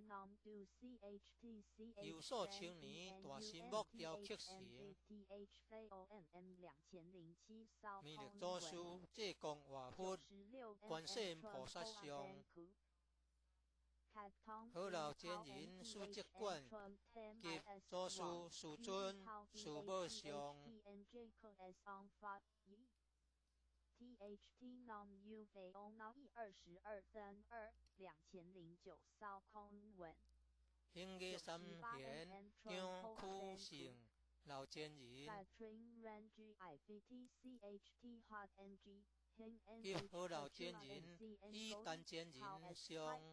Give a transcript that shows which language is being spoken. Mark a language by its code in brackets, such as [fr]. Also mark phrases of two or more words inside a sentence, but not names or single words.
[zh] 由数千年大神木雕刻成，弥勒祖师济公活佛、观世音菩萨像，好老前人书籍馆及祖师师尊师母像。THT non-UV ONAI 22/32/2009 扫空文。兴业三贤张苦胜老前人。及好老前人以单前人像。